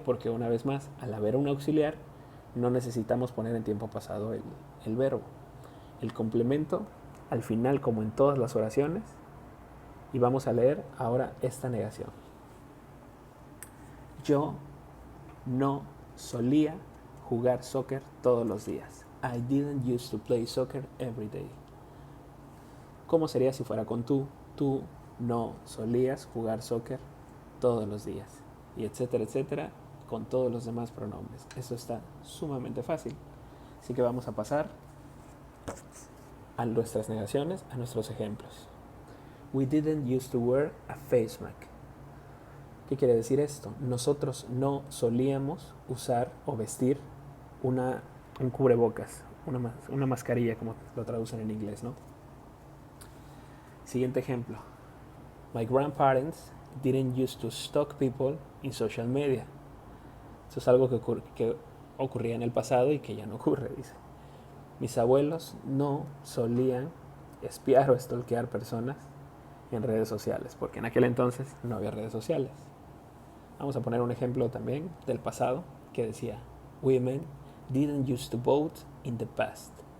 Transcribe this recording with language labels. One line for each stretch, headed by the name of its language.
Spanish: Porque una vez más, al haber un auxiliar, no necesitamos poner en tiempo pasado el verbo. El complemento, al final, como en todas las oraciones, y vamos a leer ahora esta negación. Yo no solía jugar soccer todos los días.
English: I didn't used to play soccer every day.
Spanish: ¿Cómo sería si fuera con tú? Tú no solías jugar soccer todos los días. Y etcétera, etcétera, con todos los demás pronombres. Eso está sumamente fácil. Así que vamos a pasar a nuestras negaciones, a nuestros ejemplos.
English: We didn't used to wear a face mask.
Spanish: ¿Qué quiere decir esto? Nosotros no solíamos usar o vestir un cubrebocas, una mascarilla, como lo traducen en inglés, ¿no? Siguiente ejemplo.
English: My grandparents didn't used to stalk people in social media.
Spanish: Eso es algo que ocurría en el pasado y que ya no ocurre, dice. Mis abuelos no solían espiar o stalkear personas en redes sociales, porque en aquel entonces no había redes sociales. Vamos a poner un ejemplo también del pasado que decía:
English: Women didn't used to vote in the past.